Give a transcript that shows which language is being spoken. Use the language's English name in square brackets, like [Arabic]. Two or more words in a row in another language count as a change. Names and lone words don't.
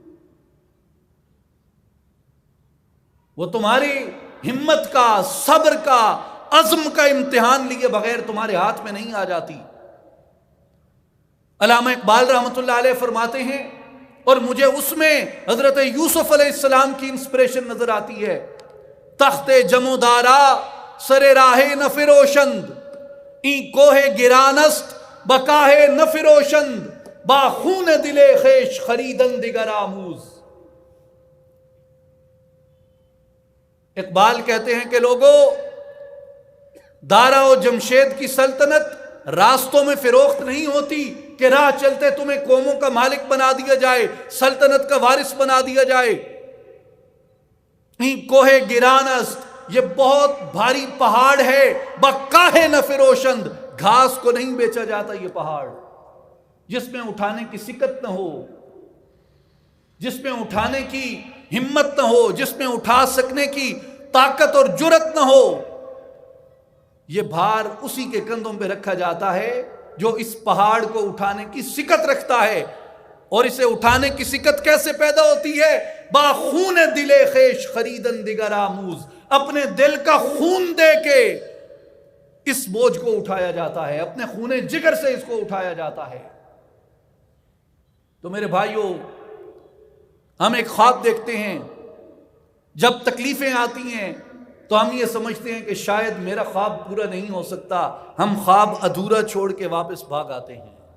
[Urdu] وہ تمہاری ہمت کا، صبر کا، عزم کا امتحان لیے بغیر تمہارے ہاتھ میں نہیں آ جاتی۔ علامہ اقبال رحمۃ اللہ علیہ فرماتے ہیں، اور مجھے اس میں حضرت یوسف علیہ السلام کی انسپریشن نظر آتی ہے، [Persian] تخت جمودارا سر راہ نفروشند، این کوہ گرانست بکاہ نفروشند، با خون دل خیش خریدن دیگر آموز۔ [Urdu] اقبال کہتے ہیں کہ لوگوں، دارا و جمشید کی سلطنت راستوں میں فروخت نہیں ہوتی کہ راہ چلتے تمہیں قوموں کا مالک بنا دیا جائے، سلطنت کا وارث بنا دیا جائے۔ [Persian] کوہ گران است، [Urdu] یہ بہت بھاری پہاڑ ہے، [Persian] بکاہ نہ فروشند، [Urdu] گھاس کو نہیں بیچا جاتا یہ پہاڑ، جس میں اٹھانے کی سکت نہ ہو، جس میں اٹھانے کی ہمت نہ ہو، جس میں اٹھا سکنے کی طاقت اور جرت نہ ہو۔ یہ بھار اسی کے کندھوں پہ رکھا جاتا ہے جو اس پہاڑ کو اٹھانے کی سکت رکھتا ہے۔ اور اسے اٹھانے کی سکت کیسے پیدا ہوتی ہے؟ [Persian] با خون دل خیش خریدن دیگر آموز، [Urdu] اپنے دل کا خون دے کے اس بوجھ کو اٹھایا جاتا ہے، اپنے خون جگر سے اس کو اٹھایا جاتا ہے۔ تو میرے بھائیوں، ہم ایک خواب دیکھتے ہیں، جب تکلیفیں آتی ہیں تو ہم یہ سمجھتے ہیں کہ شاید میرا خواب پورا نہیں ہو سکتا، ہم خواب ادھورا چھوڑ کے واپس بھاگ آتے ہیں۔